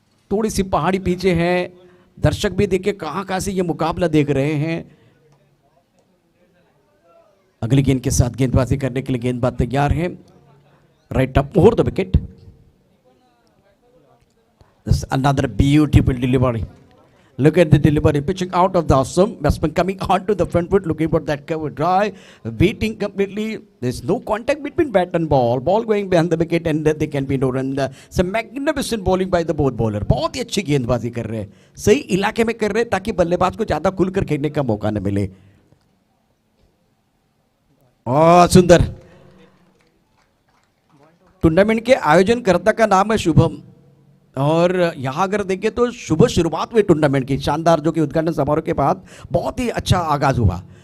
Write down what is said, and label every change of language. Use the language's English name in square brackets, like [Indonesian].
[Hindi] थोड़ी सी पहाड़ी पीछे है, दर्शक भी देखिए कहाँ कहाँ से ये मुकाबला देख रहे हैं। अगली गेंद के साथ गेंदबाजी करने के लिए गेंदबाज तैयार है। [English] Right up over the wicket. Another beautiful delivery. Look at the delivery, pitching out of the awesome. Batsman coming onto the front foot, looking for that cover drive, beating completely. There's no contact between bat and ball. Ball going behind the wicket and they can be no run. Some magnificent bowling by the both bowler. [Hindi] बहुत ही अच्छी गेंदबाजी कर रहे हैं, सही इलाके में कर रहे हैं ताकि बल्लेबाज को ज़्यादा खुलकर खेलने का मौका न मिले। सुंदर। टूर्नामेंट के आयोजनकर्ता का नाम है शुभम और यहाँ अगर देखें तो शुभ शुरुआत हुई टूर्नामेंट की, शानदार, जो कि उद्घाटन समारोह के बाद बहुत ही अच्छा आगाज हुआ।